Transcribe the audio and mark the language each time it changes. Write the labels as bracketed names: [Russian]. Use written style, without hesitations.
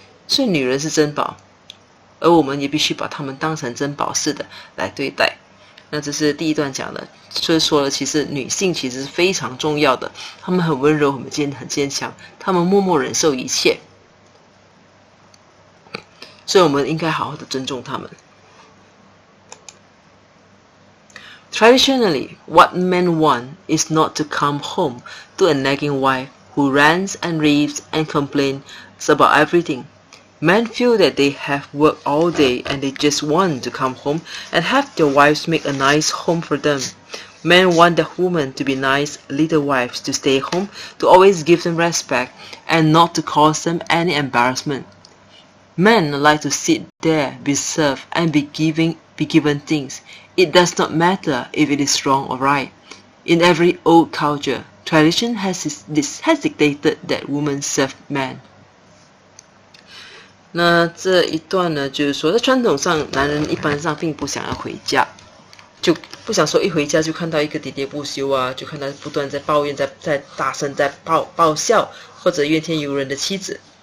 [Chinese] 所以女人是珍宝，而我们也必须把她们当成珍宝似的来对待。那这是第一段讲的，所以说了，其实女性其实是非常重要的，她们很温柔，很坚强，她们默默忍受一切，所以我们应该好好的尊重她们。 [English] Traditionally, what men want is not to come home to a nagging wife who rants and raves and complains about everything. Men feel that they have worked all day and they just want to come home and have their wives make a nice home for them. Men want their women to be nice little wives, to stay home, to always give them respect and not to cause them any embarrassment. Men like to sit there, be served and be given things. It does not matter if it is wrong or right. In every old culture, tradition has dictated that women serve men. [Chinese] 那这一段呢，就是说在传统上，男人一般上并不想要回家，就不想说一回家就看到一个喋喋不休啊，就看到不断在抱怨，在大声在爆笑或者怨天尤人的妻子。